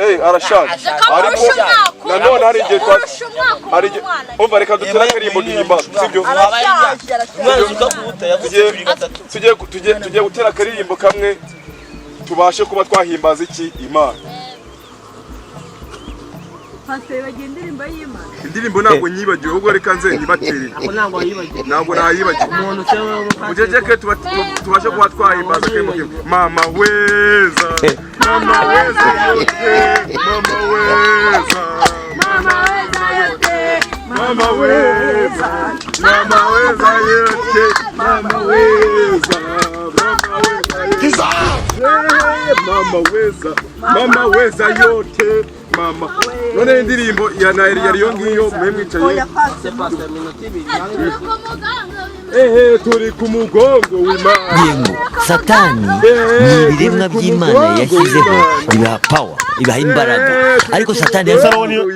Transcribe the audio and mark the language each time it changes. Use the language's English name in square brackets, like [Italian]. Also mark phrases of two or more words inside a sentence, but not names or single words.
[Kinyarwanda] arashaje ariko nanone hari igihe umva reka dutera akarimbo duhimbaza sibyo tugiye gutera akarimbo kamwe tubashe kuba twahimbaza iki Imana. Pasiteri bagenda indirimbo y'Imana. Indirimbo ntabwo nyibagiwe ahubwo reka nze nyibatere. Ntabwo nayibagiwe. Ujejeke tubashe kuba twahimbaza akarimbo kamwe. [Swahili] Mama weza yote, mama weza yote, mama weza yote, mama weza yote. [Kinyarwanda] Mama none indirimbo ya Nairi yari yo ngiyo mwemwicaye turi ku mugongo w'Imana. Yego Satani ni ibiremwa by'Imana yashyizeho ibaha power ibaha imbaraga ariko Satani yazaroni